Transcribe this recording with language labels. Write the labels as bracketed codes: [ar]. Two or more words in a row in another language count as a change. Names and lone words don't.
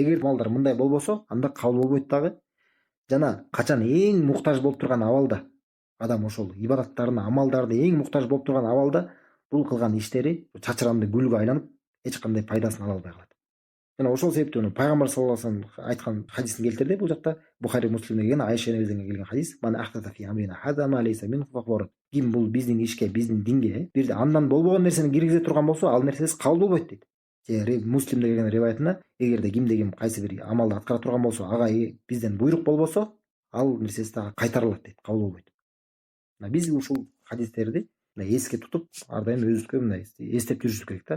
[ky] Эгер амалдар мындай болбосо, анда кабыл болбойт дагы. Жана качан эң муктаж болуп турган абалда адам ошол ибадаттарына, амалдарды эң муктаж болуп турган абалда бул кылган иштери чачыранды гүлгө айланып, эч кандай пайдасын ала албай калат. Жана ошол себептен пайгамбар [ar] صلى الله عليه وسلم [ky] айткан хадисин келтирди. Бул жакта Бухари Муслимде келген, Айша энебизден келген хадис: [ar] "من أحدث في أمرنا هذا ما ليس منه فهو رد." [ky] Ким бул биздин ишке, биздин динге бир андан болбогон нерсени киргизе турган болсо, ал нерсесиз кабыл болбойт дейт. Муслимде келген риваятында, эгерде кимде ким кайсы бир амалды аткара турган болсо, ага бизден буйрук болбосо, ал нерсеси дагы кайтарылат дейт, кабыл болбойт. Биз ушул хадистерди эске тутуп, ар дайым өзүбүзгө мындай эстеп жүрүшүбүз керек да.